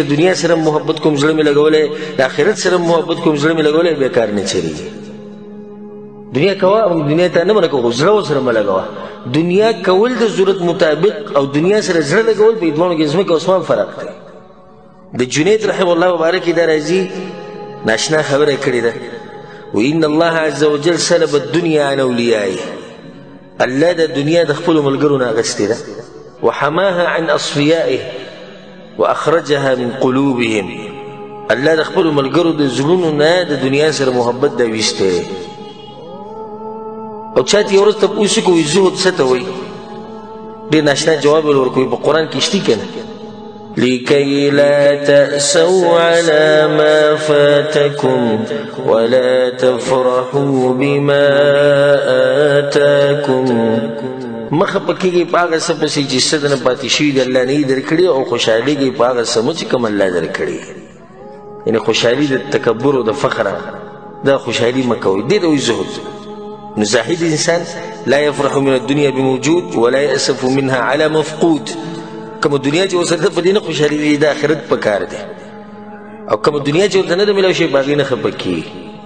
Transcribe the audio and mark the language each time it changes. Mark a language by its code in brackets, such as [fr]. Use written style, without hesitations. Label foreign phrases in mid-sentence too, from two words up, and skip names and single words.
[ps] دنیا سره محبت کوم زړه مې لګولی د آخرت سره محبت کوم زړه مې لګولی بیا کار نه چلېږي دنیا کوه دنیا ته نه منع کوه زړه ورسره مه لګوه دنیا کول د ضرورت مطابق او دنیا سره زړه لګول په دواړو کې ځمکه او اسمان فرق دی د جنید [ar] رحمه الله [ps] مبارک دا راځي ناشنا خبره کړې ده [ar] وان الله عز وجل سلب الدنيا عن اولیائه [ps] الله د دنیا د خپلو ملګرو نه اخیستې ده [ar] وحماها عن اصفیائه واخرجها من قلوبهم [ps] الله د خپلو ملګرو د زړونو نه د دنیا سره محبت دا ویستی او چاته یو ورځ تپوس کوي زهد څه ته وایي ډېر ناشنا جواب یې ورکوي په قرآن کې شتي که نه [ar] لكي لا تأسوا على ما فاتكم ولا تفرحوا بما [ps] آتاكم مخه پکېږي په هغه څه پسې چې څه دنه پاتې شوي د الله نه یې درکړي او خوشحالېږي په هغه څه چې کوم الله درکړي یعنې خوشحالي د تکبر او د فخره دا خوشحالي مه کوئ دې ته وایي زهد نو زاهد انسان [ar] لا يفرح من الدنيا بموجود ولا يأسف منها على مفقود [ps] کوم دنیا چې ورسره په دې نه خوشحالي د آخرت په کار دی او کوم دنیا چې ورته نه ده میلاو شي په هغې نه خفه کېږي